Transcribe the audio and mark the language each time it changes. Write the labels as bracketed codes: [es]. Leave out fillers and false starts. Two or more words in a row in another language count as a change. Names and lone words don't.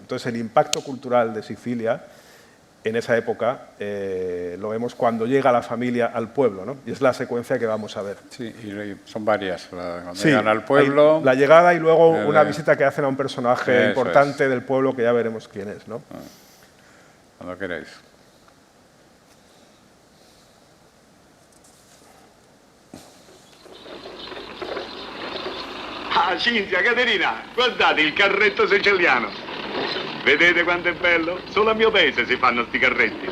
[es] Entonces el impacto cultural de Sicilia en esa época lo vemos cuando llega la familia al pueblo, ¿no? Y es la secuencia que vamos a ver. Sí, y son varias. Cuando llegan al pueblo... La llegada y luego una visita que hacen a un personaje importante del pueblo que ya veremos quién es, ¿no? Cuando queráis. [it] Ah, Cinzia, Caterina, guardate il carretto siciliano. Vedete quanto è bello? Solo a mio paese si fanno sti carretti.